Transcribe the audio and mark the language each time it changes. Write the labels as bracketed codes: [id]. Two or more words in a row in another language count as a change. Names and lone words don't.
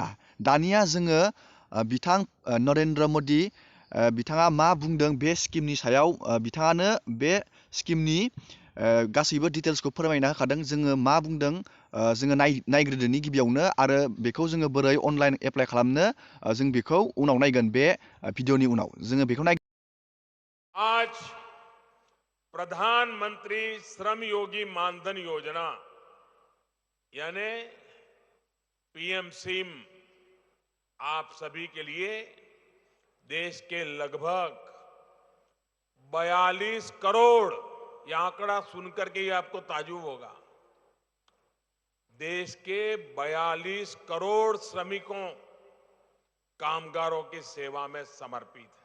[brx] दानिया जोङो बिथां नरेन्द्र मदि बिथाङा मा बुंदों बे स्किमनि सायाव, बिथाङानो बे स्किमनि गासैबो डिटेल्सखौ फोरमायना होखादों। जोङो मा बुंदों जोङो नायग्रोदोनि गिबियावनो, आरो बेखौ जोङो बोरै [en] online apply [brx] खालामनो जों बेखौ उनाव नायगोन। बे भिडिअनि उनाव जोङो बेखौ नाय। [hi] आज प्रधानमंत्री श्रम योगी मानधन योजना यानी पीएम सिम आप सभी के लिए देश के लगभग 42 करोड़, यह आंकड़ा सुनकर के ही आपको ताज्जुब होगा, देश के 42 करोड़ श्रमिकों, कामगारों की सेवा में समर्पित है।